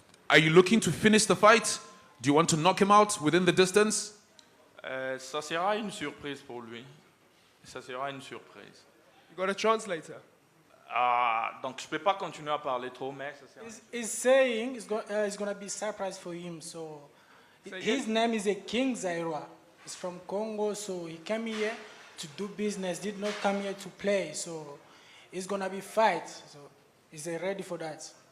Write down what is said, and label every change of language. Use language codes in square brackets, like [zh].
[en] Are you looking to finish the fight? Do you want to knock him out within the distance? [fr] Ça sera une surprise pour lui. Ça sera une surprise. [en] You got a translator? [fr] Donc je ne peux pas continuer à parler trop, mais ça sera... [en] He's saying it's going to be a surprise for him. So his name is a King Zairwa. He's from Congo, so he came here to do business, did not come here to play. So it's going to be fight. So is he ready for that?